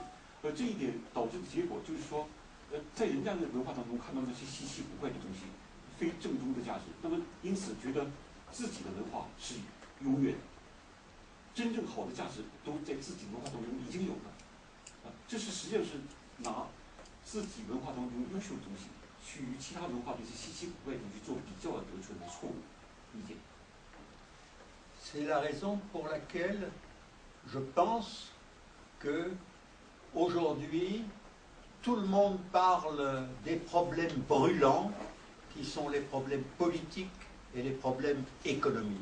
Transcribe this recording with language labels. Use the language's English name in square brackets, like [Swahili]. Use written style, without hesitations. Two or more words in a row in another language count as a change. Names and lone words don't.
[Chinese] 这一点导致的结果就是说，在人家的文化当中看到那些稀奇古怪的东西，非正宗的价值，那么因此觉得自己的文化是永远的，真正好的价值都在自己文化当中已经有了。这是实际上是拿自己文化当中优秀的东西，去与其他文化这些稀奇古怪的东西做比较而得出来的错误意见。 [French] C'est la raison pour laquelle je pense que aujourd'hui, tout le monde parle des problèmes brûlants qui sont les problèmes politiques et les problèmes économiques.